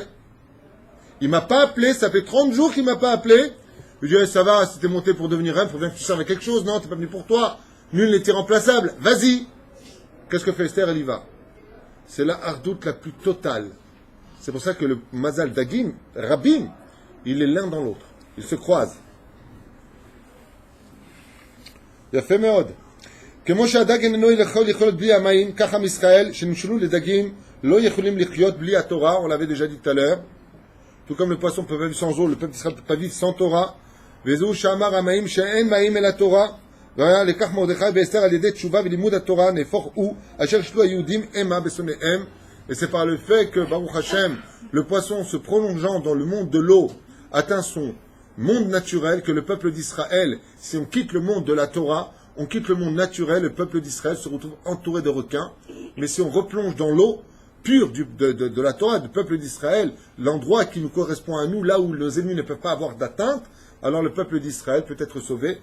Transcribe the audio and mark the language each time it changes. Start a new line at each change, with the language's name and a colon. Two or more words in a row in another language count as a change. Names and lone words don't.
French: Il m'a pas appelé, ça fait 30 jours qu'il m'a pas appelé. Je lui dis ça va, si t'es monté pour devenir reine, faut bien que tu serves à quelque chose, non, t'es pas venu pour toi. Nul n'est irremplaçable, vas-y. Qu'est-ce que fait Esther? Elle y va. C'est la hardout la plus totale. C'est pour ça que le mazal d'Agim, Rabim, il est l'un dans l'autre. Ils se croisent.
Hebrew: יפה מאוד. כמו שהדג איננו יכול לחיות בלי המים, ככה מישראל, שנמשלו לדגים, לא יכולים לחיות בלי התורה,
French: on l'avait déjà dit tout à l'heure. Tout comme le poisson peut pas vivre sans eau, le peuple d'Israël ne peut pas vivre sans Torah.
Hebrew: וזהו שאמר המים שאין מים אלא תורה, ולקח מרדכי ואסתר על ידי תשובה ולימוד התורה נהפוך הוא, אשר שלו היהודים המה בשונאיהם.
French: Et c'est par le fait que,
Hebrew: ברוך השם,
French: le poisson se prolongeant dans le monde de l'eau, atteint son monde naturel, que le peuple d'Israël, si on quitte le monde de la Torah, on quitte le monde naturel, le peuple d'Israël se retrouve entouré de requins. Mais si on replonge dans l'eau pure de la Torah, du peuple d'Israël, l'endroit qui nous correspond à nous, là où nos ennemis ne peuvent pas avoir d'atteinte, alors le peuple d'Israël peut être sauvé.